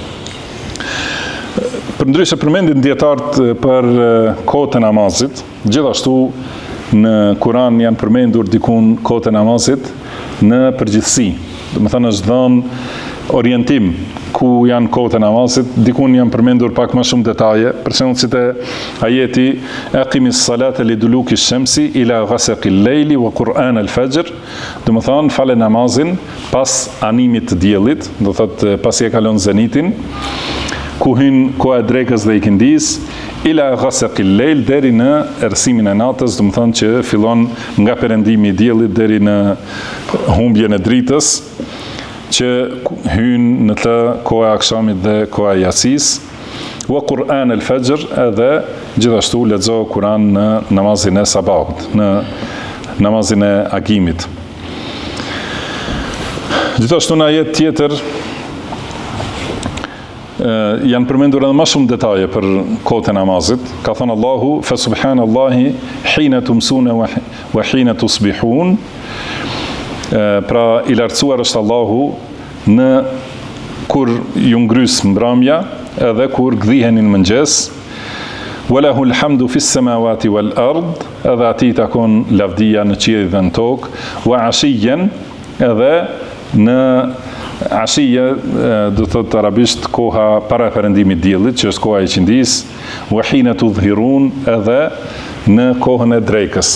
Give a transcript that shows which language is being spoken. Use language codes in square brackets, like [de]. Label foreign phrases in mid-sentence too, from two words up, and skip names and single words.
[sq] Përndryshe përmendin dietarët për kohët e namazit, gjithashtu në Kur'an janë përmendur dikun kohët e namazit në përgjithësi. Domethënë është dhënë orientim ku janë kohët e namazit, dikun janë përmendur pak më shumë detaje, për shembull si te ajeti [ar] أقم الصلاة لدلوك الشمس إلى غسق الليل وقرآن الفجر, [sq] domethënë fale namazin pas animit të diellit, do thotë pasi e kalon zenitin, ku hyn koha e drekës dhe ikindis, [ar] إلى غسق الليل [sq] deri në errësimin e natës, domethënë që fillon nga perëndimi i diellit deri në humbjen e dritës, që hynë në të koha e akşamit dhe koha e yatsis, [ar] وقرآن الفجر, [sq] edhe gjithashtu lexo Kur'an në namazin e sabahut, në namazin e agimit. Gjithashtu në ajet tjetër janë përmendur edhe më shumë detaje për kohët e namazit. Ka thënë Allahu, [ar] فسبحان الله حين تمسون وحين تصبحون. [sq] Pra i lartësuar është Allahu në kur ju ngrys mbrëmja edhe kur gdhiheni në mëngjes. [ar] وله الحمد في السماوات والأرض, [sq] edhe atij takon lavdia në qiell dhe në tokë, [ar] وعشيا, [sq] edhe në Ashia do thot arabisht koha para perëndimit diellit, që është koha e qindis, [ar] وحين تظهرون, [sq] edhe në kohën e drekës.